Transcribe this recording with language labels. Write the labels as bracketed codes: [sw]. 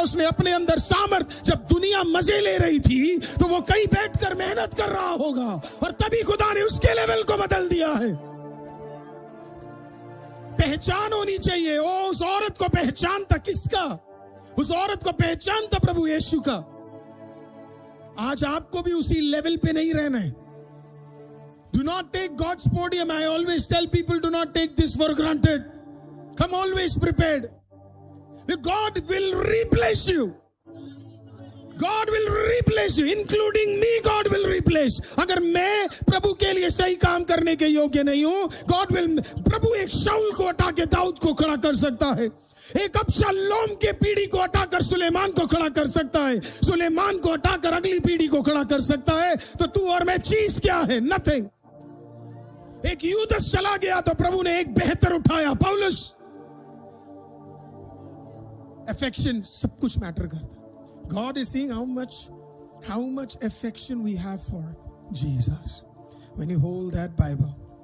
[hi] उसने अपने अंदर सामर्थ, जब दुनिया मजे ले रही थी तो वो कहीं बैठकर मेहनत कर रहा होगा, और तभी खुदा ने उसके लेवल को बदल दिया है। पहचान होनी चाहिए। ओ उस औरत को पहचान था किसका? उस औरत को पहचान था प्रभु यीशु का। आज आपको भी उसी लेवल पे नहीं रहना है। [en] Do not take God's podium. I always tell people, do not take this for granted. Come always prepared. God will replace you. God will replace you, including me. God will replace. [hi] अगर मैं प्रभु के लिए सही काम करने के योग्य नहीं हूं, [en] God will, [hi] प्रभु एक शाऊल को हटा के दाऊद को खड़ा कर सकता है, एक अबशालोम के पीढ़ी को हटाकर सुलेमान को खड़ा कर सकता है, सुलेमान को हटाकर अगली पीढ़ी को खड़ा कर सकता है। तो तू और मैं चीज क्या है? नथिंग। एक यूदस चला गया तो प्रभु ने एक बेहतर उठाया, पौलुस। अफेक्शन सब कुछ मैटर करता है। [en] God is seeing how much affection we have for Jesus when you hold that Bible.